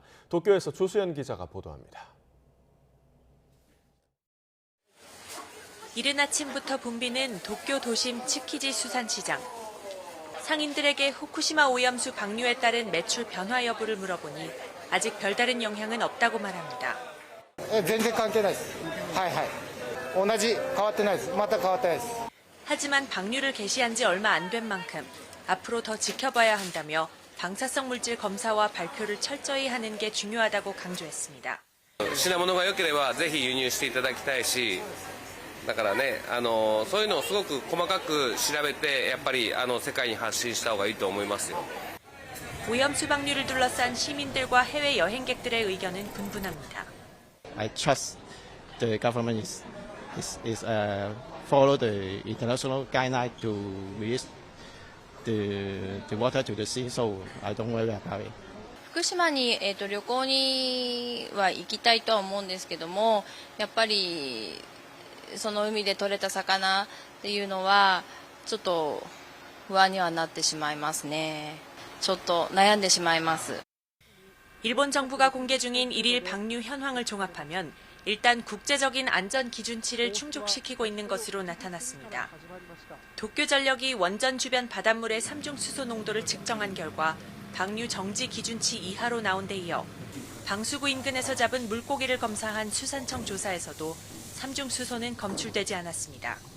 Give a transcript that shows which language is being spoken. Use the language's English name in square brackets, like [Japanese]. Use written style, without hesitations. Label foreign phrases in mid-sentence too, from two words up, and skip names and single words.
[Korean] 도쿄에서 조수연 기자가 보도합니다. 이른 아침부터 붐비는 도쿄 도심 츠키지 수산시장. 상인들에게 후쿠시마 오염수 방류에 따른 매출 변화 여부를 물어보니 아직 별다른 영향은 없다고 말합니다. [Japanese] 全然関係ないです。はいはい。同じ変わってないです。また変わってないです。 [Korean] 하지만 방류를 개시한 지 얼마 안 된 만큼 앞으로 더 지켜봐야 한다며 방사성 물질 검사와 발표를 철저히 하는 게 중요하다고 강조했습니다. [Japanese] 品物が良ければぜひ輸入していただきたいし、だからね、そういうのをすごく細かく調べてやっぱり世界に発信した方がいいと思いますよ. [Korean] 오염수 방류를 둘러싼 시민들과 해외 여행객들의 의견은 분분합니다. [English] I trust the government is follow the international guideline to release the water to the sea, so I don't worry about it. [Japanese] 福島に、旅行には行きたいとは思うんですけども、やっぱりその海で取れた魚っていうのはちょっと不安にはなってしまいますね。ちょっと悩んでしまいます。 [Korean] 일본 정부가 공개 중인 일일 방류 현황을 종합하면 일단 국제적인 안전 기준치를 충족시키고 있는 것으로 나타났습니다. 도쿄전력이 원전 주변 바닷물의 삼중수소 농도를 측정한 결과 방류 정지 기준치 이하로 나온 데 이어 방수구 인근에서 잡은 물고기를 검사한 수산청 조사에서도 삼중수소는 검출되지 않았습니다.